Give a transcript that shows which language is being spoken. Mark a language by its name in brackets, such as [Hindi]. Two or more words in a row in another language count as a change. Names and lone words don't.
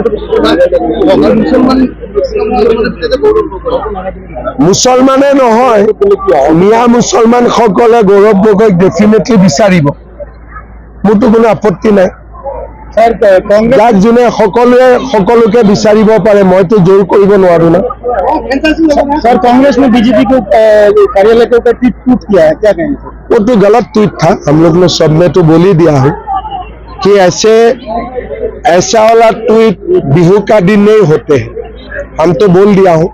[Assamese] মুছলমানে নহয়, মিয়া মুছলমানসকলে গৌৰৱ গগৈক ডেফিনেটলি বিচাৰিব। মোৰতো কোনো আপত্তি নাই। যাক যোনে সকলোকে বিচাৰিব পাৰে, মইতো জোৰ কৰিব নোৱাৰো না। [Hindi] सर, कांग्रेस ने बीजेपी को कार्यालय के ऊपर ट्वीट किया है, क्या कहेंगे? वो तो गलत ट्वीट था। हम लोग ने सब में तो बोल ही दिया है कि ऐसा वाला ट्वीट बिहू का दिन नहीं होते हैं। हम तो बोल दिया हूँ।